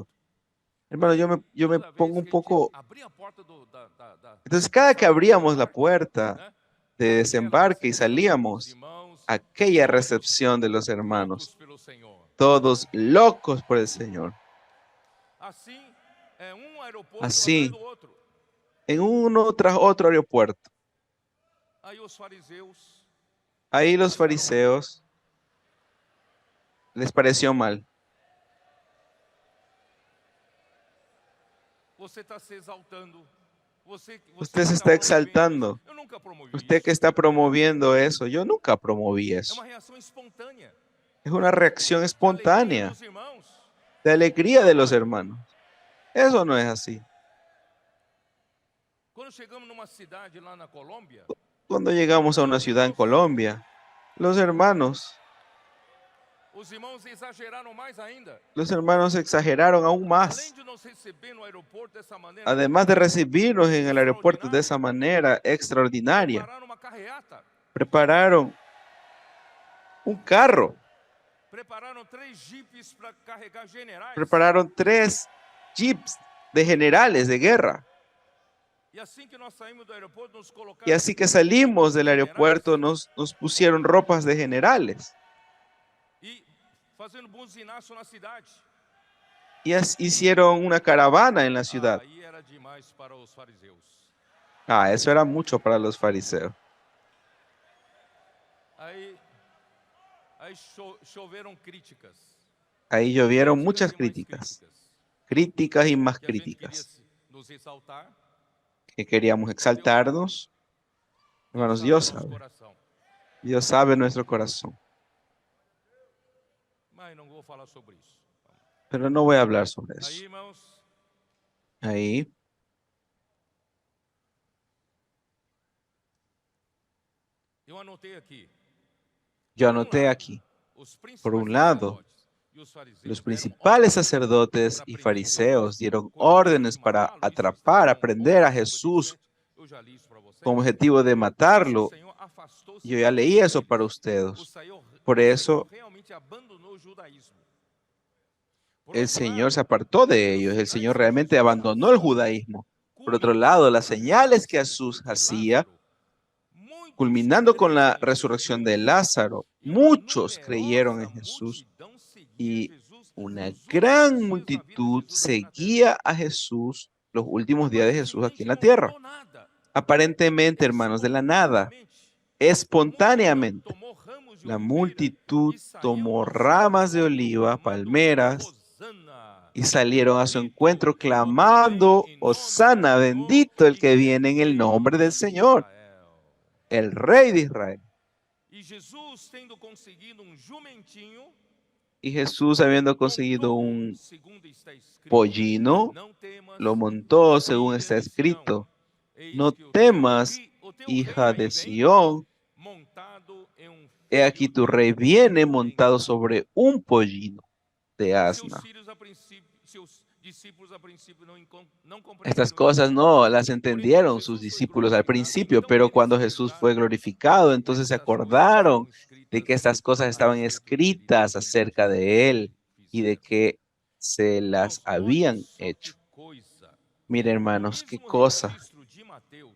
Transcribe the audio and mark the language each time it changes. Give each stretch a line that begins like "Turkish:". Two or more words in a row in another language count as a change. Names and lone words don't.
Spanish: Hermano, yo me pongo un poco... Entonces, cada que abríamos la puerta de desembarque y salíamos, aquella recepción de los hermanos, todos locos por el Señor. Así, en uno tras otro aeropuerto. Ahí los fariseos les pareció mal.
Portuguese: Você está se exaltando. Você
Spanish: Usted
Portuguese: que
Spanish: se está
Portuguese: está promovendo isso.
Spanish: exaltando.
Portuguese: Eu nunca promovi
Spanish: Usted que
Portuguese: isso.
Spanish: está promoviendo eso. Yo nunca promoví
Portuguese: É
Spanish: eso.
Portuguese: uma reação espontânea
Spanish: Es una reacción
Portuguese: de alegria
Spanish: espontánea
Portuguese: dos irmãos.
Spanish: de alegría de
Portuguese: Não
Spanish: los
Portuguese: é?
Spanish: hermanos. Eso no es así.
Portuguese: Quando chegamos numa cidade lá na Colômbia,
Spanish: Cuando llegamos a una ciudad en Colombia, los hermanos
Portuguese: os irmãos exageraram mais ainda.
Spanish: exageraron aún
Portuguese: Além
Spanish: más.
Portuguese: de nos receber no aeroporto dessa maneira,
Spanish: Además de recibirnos en el aeropuerto de
Portuguese: extraordinária,
Spanish: esa manera extraordinaria,
Portuguese: prepararam uma carreata,
Spanish: prepararon un carro,
Portuguese: prepararam 3 jipes para carregar generais.
Spanish: prepararon 3 jeeps de generales de guerra.
Portuguese: E assim que nós saímos do aeroporto, nos
Spanish: Y
Portuguese: colocaram
Spanish: así que salimos del
Portuguese: generais
Spanish: aeropuerto, nos pusieron ropas de generales.
Portuguese: e fazendo buzinaço na cidade.
Spanish: Y hicieron una caravana en la ciudad.
Portuguese: Aí era demais para os fariseus.
Spanish: Eso era mucho para los fariseos.
Portuguese: Aí choveram críticas.
Spanish: Ahí llovieron
Portuguese: Críticas
Spanish: muchas
Portuguese: e mais
Spanish: críticas. Críticas y más
Portuguese: Que a gente queria
Spanish: críticas.
Portuguese: nos exaltar.
Spanish: Que queríamos exaltarnos. Hermanos, Dios
Portuguese: Deus sabe o nosso
Spanish: sabe.
Portuguese: coração.
Spanish: Dios sabe nuestro corazón.
Portuguese: Mas não vou falar sobre isso.
Spanish: Pero no voy a hablar sobre
Portuguese: Aí,
Spanish: eso.
Portuguese: irmãos,
Spanish: Ahí,
Portuguese: eu anotei aqui.
Spanish: yo anoté aquí.
Portuguese: Os
Spanish: Por un
Portuguese: principais
Spanish: lado,
Portuguese: sacerdotes e os fariseus
Spanish: los
Portuguese: deram
Spanish: principales
Portuguese: ordens
Spanish: sacerdotes
Portuguese: para
Spanish: y
Portuguese: prender
Spanish: fariseos
Portuguese: Jesus,
Spanish: dieron
Portuguese: com o objetivo
Spanish: órdenes
Portuguese: de
Spanish: para
Portuguese: matá-lo. Isso está
Spanish: atrapar,
Portuguese: em
Spanish: a
Portuguese: João
Spanish: prender a
Portuguese: 11:57.
Spanish: Jesús
Portuguese: Eu já li isso para vocês.
Spanish: con objetivo de
Portuguese: Por isso,
Spanish: matarlo.
Portuguese: o Senhor afastou-se
Spanish: Yo ya
Portuguese: dos
Spanish: leí eso
Portuguese: deles.
Spanish: para
Portuguese: O
Spanish: ustedes.
Portuguese: Senhor,
Spanish: Por
Portuguese: o
Spanish: eso
Portuguese: Senhor realmente abandonou o judaísmo.
Spanish: Por el
Portuguese: outro
Spanish: Señor se
Portuguese: lado,
Spanish: apartó de
Portuguese: os
Spanish: ellos. El
Portuguese: sinais
Spanish: Señor
Portuguese: que
Spanish: realmente
Portuguese: Jesus
Spanish: abandonó el
Portuguese: fazia,
Spanish: judaísmo. Por otro lado, las señales que Jesús hacía,
Portuguese: muitos
Spanish: culminando con la
Portuguese: creram em
Spanish: resurrección de
Portuguese: Jesus,
Spanish: Lázaro,
Portuguese: e uma
Spanish: muchos creyeron en
Portuguese: numerosa
Spanish: Jesús
Portuguese: multidão seguia
Spanish: y
Portuguese: Jesus
Spanish: una
Portuguese: nos
Spanish: gran
Portuguese: últimos dias da vida de
Spanish: multitud
Portuguese: Jesus aqui na terra.
Spanish: seguía a Jesús los últimos días de Jesús aquí en
Portuguese: Aparentemente
Spanish: la
Portuguese: não
Spanish: tierra.
Portuguese: mudou nada.
Spanish: Aparentemente, hermanos, de la nada, espontáneamente,
Portuguese: Tomou ramos de
Spanish: la
Portuguese: oliveira
Spanish: multitud
Portuguese: e saíam
Spanish: tomó
Portuguese: ao seu
Spanish: ramas de
Portuguese: encontro
Spanish: oliva,
Portuguese: clamando,
Spanish: palmeras,
Portuguese: Hosana.
Spanish: y salieron a su encuentro
Portuguese: Bendito é o que vem
Spanish: clamando,
Portuguese: em nome do
Spanish: Hosana,
Portuguese: Senhor,
Spanish: bendito el que
Portuguese: e
Spanish: viene en el
Portuguese: Rei
Spanish: nombre del
Portuguese: de
Spanish: Señor,
Portuguese: Israel.
Spanish: el Rey de Israel.
Portuguese: E Jesus, tendo conseguido jumentinho,
Spanish: Y Jesús, habiendo conseguido
Portuguese: montou,
Spanish: un
Portuguese: segundo está escrito,
Spanish: pollino,
Portuguese: não temas,
Spanish: lo montó según
Portuguese: filha
Spanish: está
Portuguese: de Sião,
Spanish: escrito.
Portuguese: eis
Spanish: No
Portuguese: que o
Spanish: temas,
Portuguese: teu
Spanish: hija
Portuguese: rei
Spanish: de
Portuguese: aí vem,
Spanish: Sión,
Portuguese: montado em
Spanish: he aquí tu rey viene montado sobre un pollino de asna.
Portuguese: Seus discípulos a princípio não
Spanish: Estas
Portuguese: compreenderam
Spanish: cosas
Portuguese: isso.
Spanish: no las
Portuguese: Por enquanto
Spanish: entendieron sus
Portuguese: Jesus foi
Spanish: discípulos al
Portuguese: glorificado,
Spanish: principio,
Portuguese: então
Spanish: pero
Portuguese: eles
Spanish: cuando
Portuguese: se
Spanish: Jesús fue
Portuguese: lembraram
Spanish: glorificado, entonces se
Portuguese: destas coisas que estavam
Spanish: acordaron de que
Portuguese: escritas
Spanish: estas cosas
Portuguese: a
Spanish: estaban
Portuguese: respeito dele,
Spanish: escritas
Portuguese: daquilo que
Spanish: acerca
Portuguese: tinha
Spanish: de él y de
Portuguese: fizeram.
Spanish: que se las
Portuguese: Irmãos, olhem
Spanish: habían
Portuguese: só que
Spanish: hecho.
Portuguese: coisa.
Spanish: Mire,
Portuguese: No
Spanish: hermanos, qué
Portuguese: mesmo
Spanish: cosa.
Portuguese: registro de Mateus,